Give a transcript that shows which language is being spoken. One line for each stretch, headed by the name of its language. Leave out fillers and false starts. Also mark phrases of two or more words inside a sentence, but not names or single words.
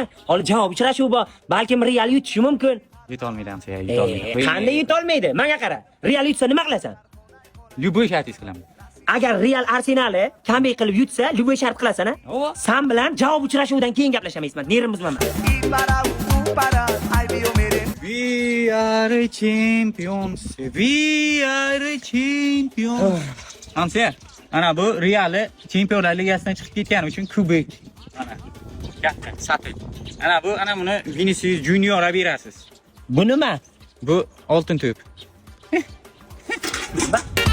Uzbek: Hali javob uchrashuv bor. Balkim Real yutishi mumkin. Yutolmaydi hamsa, yutolmaydi. Qanday yutolmaydi? Menga qara. Real yutsa nima qilasan? Любой shartingiz qilaman. Agar Real Arsenalni kambi qilib yutsa, любой shart qilasan-a? Sen bilan javob uchrashuvidan keyin gaplashamiz, Ismat. Nerim buzmaman.
English: We are champions. We are champions.
Uzbek: Hamsa, ana bu Real Chempionlar Ligasidan chiqib ketgani uchun kubok. Ana. Katta, sotib. Ana buni Vinicius Juniorga berasiz. Bu nima? Bu oltin to'p.